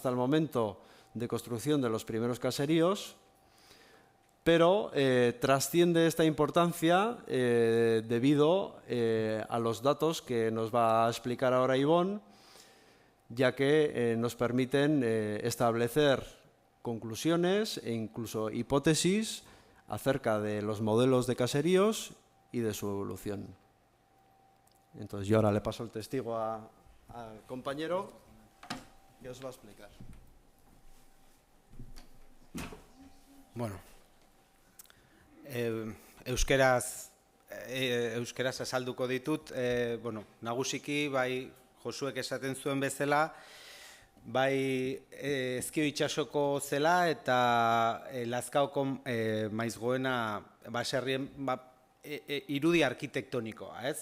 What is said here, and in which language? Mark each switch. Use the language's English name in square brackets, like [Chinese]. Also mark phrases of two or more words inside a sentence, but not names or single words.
[Spanish] el momento de construcción de los primeros caseríos, pero trasciende esta importancia debido a los datos que nos va a explicar ahora Ivonne, ya que nos permiten establecer conclusiones e incluso hipótesis acerca de los modelos de caseríos y de su evolución. Entonces yo ahora le paso el testigo al compañero que os va a explicar. [Basque] Bueno, euskeraz azalduko ditut, nagusiki bai Josuek esaten zuen bezala, bai Ezkio itsasoko zela eta Lazkaoko Maisgoena baserrien irudi arkitektonikoa, ez?